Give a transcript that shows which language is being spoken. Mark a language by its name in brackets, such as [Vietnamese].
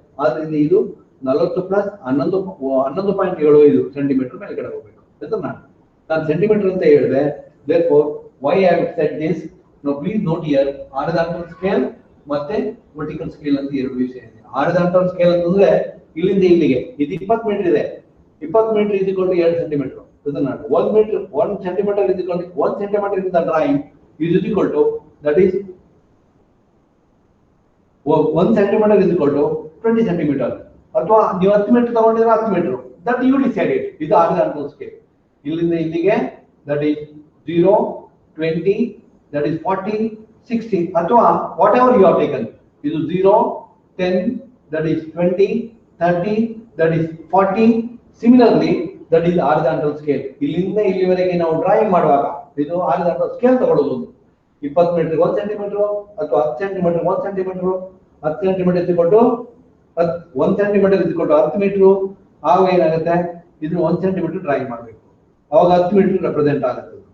[Kannada] ಆದ್ರಿಂದ ಇದು 40 plus 11.75 centimetre ಮೇಲ್ಗಡೆ ಹೋಗ್ಬೇಕು. ಇದನ್ನ ನಾನು ಸೆಂಟಿಮೀಟರ್ ಅಂತ ಹೇಳಿದೆ. [English] therefore why I have said this, now please note here horizontal scale [Kannada] ಮತ್ತೆ ವರ್ಟಿಕಲ್ ಸ್ಕೇಲ್ ಅಂತ ಎರಡು ವಿಷಯ ಇದೆ. ಹಾರಿಜಾಂಟಲ್ ಸ್ಕೇಲ್ ಅಂತಂದ್ರೆ ಇಲ್ಲಿಂದ ಇಲ್ಲಿಗೆ ಇದು 20 ಮೀಟರ್ ಇದೆ. 20 ಮೀಟರ್ ಇದ್ಕೊಂಡು 2 ಸೆಂಟಿಮೀಟರ್. ಇದನ್ನ 1 ಮೀಟರ್ 1 ಸೆಂಟಿಮೀಟರ್ ಇದ್ಕೊಂಡು 1 ಸೆಂಟಿಮೀಟರ್ ಇಂದ [English] Drawing is equal to that is 1 centimetre is equal to 20 centimetre. [Kannada] ಅಥವಾ ನೀವು 10 metre ತಗೊಂಡಿದ್ರೆ 10 metre, [English] That you decide it. [Kannada] ಇದು ಹಾರಿಜಾಂಟಲ್ ಸ್ಕೇಲ್. ಇಲ್ಲಿಂದ ಇಲ್ಲಿಗೆ [English] that is 0, 20, that is 40, 60 [Kannada] ಅಥವಾ [English] Whatever you have taken. ಇದು 0, 10, that is 20, 30, that is 40. Similarly that is horizontal scale. [Kannada] ಇಲ್ಲಿಂದ ಇಲ್ಲಿವರೆಗೆ ನಾವು ಡ್ರಾಯಿಂಗ್ ಮಾಡುವಾಗ ಇದು ಹಾರಿಜಾಂಟಲ್ ಸ್ಕೇಲ್ ತಗೊಳ್ಳೋದು. 20 ಮೀಟರ್ 1 ಸೆಂಟಿಮೀಟರ್ ಅಥವಾ 10 ಸೆಂಟಿಮೀಟರ್ 1 ಸೆಂಟಿಮೀಟರ್, 10 ಸೆಂಟಿಮೀಟರ್ ಇದ್ಕೊಂಡು 1 ಸೆಂಟಿಮೀಟರ್ ಇದ್ಕೊಂಡು 10 ಮೀಟರ್. ಆಗ ಏನಾಗುತ್ತೆ, ಇದನ್ನ 1 ಸೆಂಟಿಮೀಟರ್ ಡ್ರಾಯಿಂಗ್ ಮಾಡಬೇಕು. ಅವಾಗ 10 ಮೀಟರ್ ರೆಪ್ರೆಸೆಂಟ್ ಆಗುತ್ತೆ.